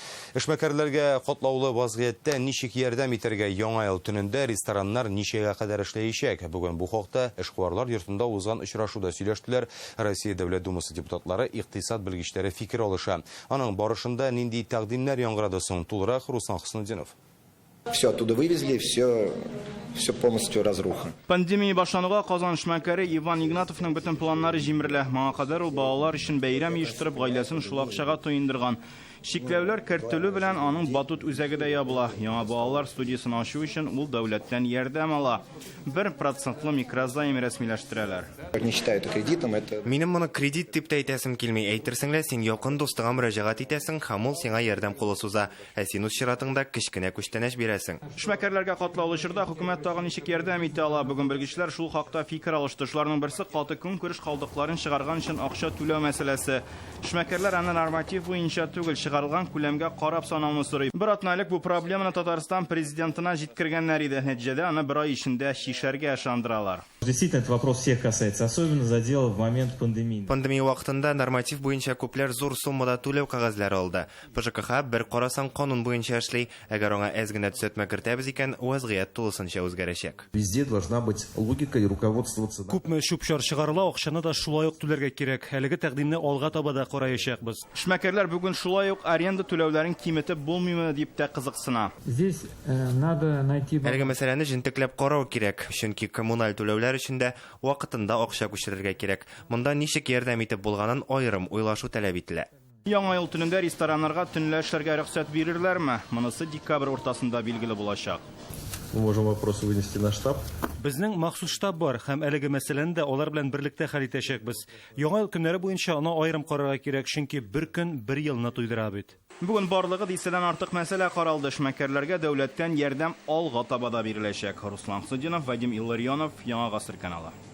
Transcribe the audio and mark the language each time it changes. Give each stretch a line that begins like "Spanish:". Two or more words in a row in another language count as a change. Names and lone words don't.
Tatar: Эшмәкәрләргә катлаулы вазгыятьтә ничек ярдәм итәргә яңа ел төнендә рестораннар ничәгә кадәр эшләячәк? Бүген бу хакта эшкуарлар йортында узган очрашуда сөйләштеләр. Россия Дәүләт Думасы депутатлары, икътисад белгечләре фикер алыша. Аның барышында нинди тәкъдимнәр яңгырады соң? Тулырак Руслан Хөснетдинов.
Russian: Все оттуда вывезли, все полностью разруха.
Tatar: Пандемия башлануга Казан эшмәкәре Иван Игнатовның бөтен планнары җимерелә. Моңа кадәр ул балалар өчен бәйрәм оештырып, гаиләсен шул акчага туендырган. Шикләүләр кертелү белән аның батут үзәге дә ябыла. Яңа балалар студиясын ачу өчен ул дәүләттән ярдәм ала. 1% микрозайм рәсмиләштерәләр.
Russian: Не считаю это кредитом, это...
Tatar: Минем моны кредит дип тә әйтәсем килми. Әйтерсең лә син якын дустыңа мөрәҗәгать итәсең, һәм ул сиңа ярдәм кулы суза. Ә син үз чиратыңда кечкенә күчтәнәч бирәсең. Эшмәкәрләргә катлаулы чорда хөкүмәт тагын ничек ярдәм итә ала? Бүген белгечләр шул хакта фикер алышты. Шуларның берсе каты көнкүреш калдыкларын чыгарган өчен акча түләү мәсьәләсе. Эшмәкәрләр аны норматив буенча түгел, чыгарылган күләмгә карап санауны сорый. Бер атналық бу проблеманы Татарстан президентына җиткергәннәр иде. Нәтиҗәдә аны бер ай эчендә шишәргә ышандыралар.
Russian: Действительно, этот вопрос всех касается, особенно задел в момент пандемии.
Tatar: Пандемия вакытында норматив буенча күпләр зур суммада түләү кәгазьләре алды. ПЖКХ бер карасаң канун буенча эшли, әгәр аңа әз генә төзәтмә кертәбез икән, вазгыять тулысынча үзгәрәчәк.
Russian: Везде должна быть логика и руководствоваться.
Tatar: Күпме шупшар чыгарыла, акчаны да шулай ук түләргә кирәк. Әлеге тәкъдимне алга таба да караячакбыз. Эшмәкәрләр бүген шулай ук аренда түләүләрен киметеп булмыймы дип тә кызыксына.
Russian: Здесь надо найти...
Tatar: Әлеге мәсьәләне җентекләп карау кирәк, чөнки коммуналь түләүләр өчен дә вакытында акча күчерергә кирәк. Монда ничек ярдәм итеп булганын аерым уйлашу таләп ителә. Яңа ел төнендә рестораннарга төнлә эшләргә рөхсәт бирерләрме? Монысы декабрь уртасында билгеле булачак.
Russian: Мы можем вопросы вынести на штаб.
Tatar: Безнең махсус штаб бар, һәм әлеге мәсьәләне дә алар белән берлектә хәл итәчәкбез. Яңа ел көннәре буенча аны аерым карарга кирәк, чөнки бер көн бер елны туйдыра бит. Бүген барлыгы дистәдән артык мәсьәлә каралды. Эшмәкәрләргә дәүләттән ярдәм алга таба да биреләчәк. Руслан Хөснетдинов, Вадим Илларионов, Яңа гасыр каналы.